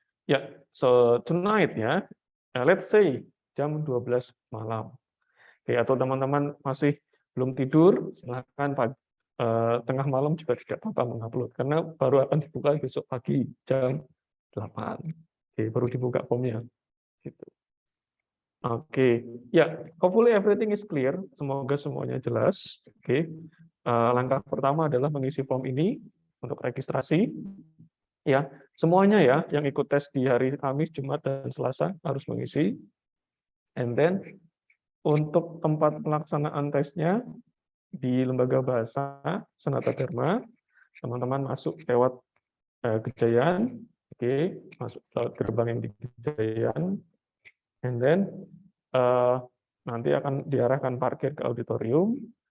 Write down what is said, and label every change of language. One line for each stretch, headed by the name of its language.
English: Ya, so tonight ya. Let's say
Indonesian: jam 12 malam. Oke, atau teman-teman masih belum tidur, silakan tengah malam juga tidak apa-apa mengupload karena baru akan dibuka besok pagi jam 8. Oke, baru dibuka formnya. Gitu.
English: Oke, ya, hopefully everything is clear.
Indonesian: Semoga semuanya jelas. Oke, langkah pertama adalah mengisi form ini untuk registrasi. Ya, semuanya ya yang ikut tes di hari Kamis, Jumat, dan Selasa harus mengisi. And then untuk tempat pelaksanaan tesnya di Lembaga Bahasa Sanata Dharma, teman-teman masuk lewat Kejayaan, oke, masuk lewat gerbang yang di Kejayaan, and then nanti akan diarahkan parkir ke auditorium.